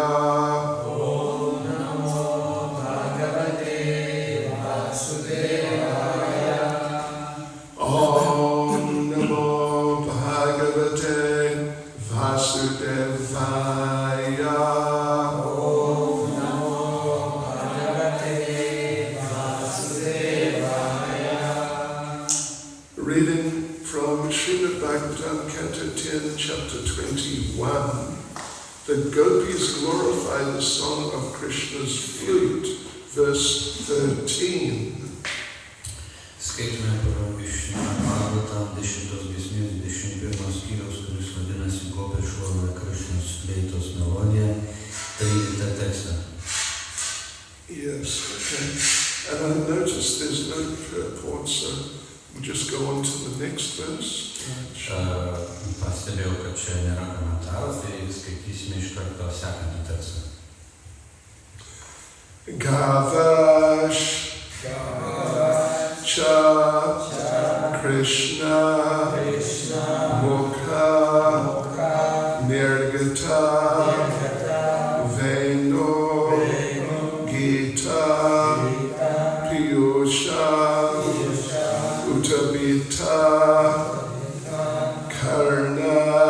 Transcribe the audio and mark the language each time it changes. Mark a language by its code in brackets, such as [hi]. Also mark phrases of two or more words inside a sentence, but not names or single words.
[sa] ॐ नमो भगवते वासुदेवाय. ॐ नमो भगवते वासुदेवाय. ॐ नमो भगवते वासुदेवाय. [en] Reading from Srimad Bhagavatam, Canto 10, Chapter 21. The gopis glorify the song of Krishna's flute, verse 13. [lt] Skaitome pagal iš Bhagavatam 10 giesmės 21 skyriaus, kuris vadinasi Gopi šlovina Krišnos fleitos melodiją, 13 tekstą. [en] Yes, okay. And I noticed there's no purport, so we'll just go on to the next verse. [lt] Pastebėjau, kad čia nėra komentarų, tai skaitysime iš karto sekantį tekstą. [sa] गावश् च कृष्ण मुख निर्गत वेणु गीत पीयूष उत्तभित कर्ण